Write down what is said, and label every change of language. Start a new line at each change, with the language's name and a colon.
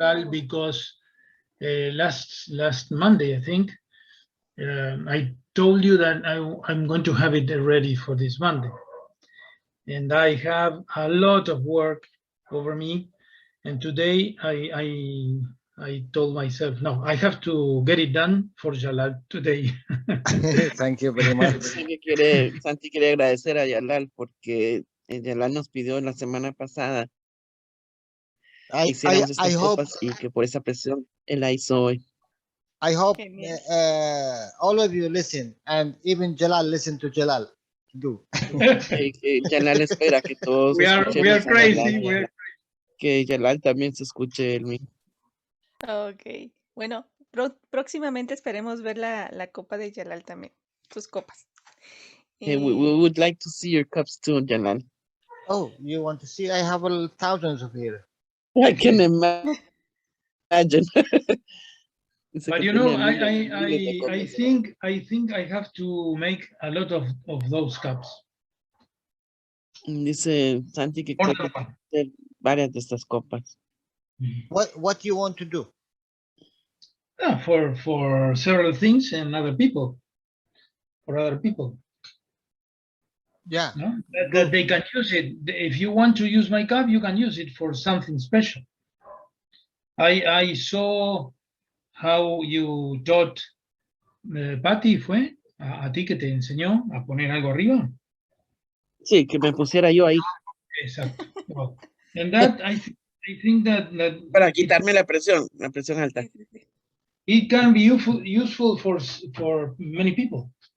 English: Jalal, because last Monday, I think, I told you that I'm going to have it ready for this Monday. And I have a lot of work over me. And today I told myself, no, I have to get it done for Jalal today. Thank you very much.
Spanish: Santi quiere agradecer a Yalal porque Yalal nos pidió la semana pasada que hiciéramos estas copas y que por esa presión él la hizo hoy.
English: I hope
Spanish: Genial.
English: all of you listen, and even Jalal listen to Jalal. Do.
Spanish: Que Yalal espera que todos
English: we are
Spanish: escuchemos a
English: crazy.
Spanish: Yalal, que Yalal también se escuche él mismo. Ok. Bueno, próximamente esperemos ver la copa de Jalal también. Sus copas.
English: We would like to see your cups too, Yalal. Oh, you want to see? I have thousands of here. I can imagine. But you know, I think I have to make a lot of those cups.
Spanish: Dice Santi que cree que puede hacer varias de estas copas.
English: What you want to do? Yeah, for several things and other people, for other people. Yeah. No? That they can use it. If you want to use my cup, you can use it for something special. I saw how you taught, Patty,
Spanish: ¿fue? A ti que te enseñó a poner algo arriba. Sí, que me pusiera yo ahí Exacto.
English: Well, and that, I think that
Spanish: para quitarme la presión alta. Sí, sí, sí.
English: it can be useful for many people.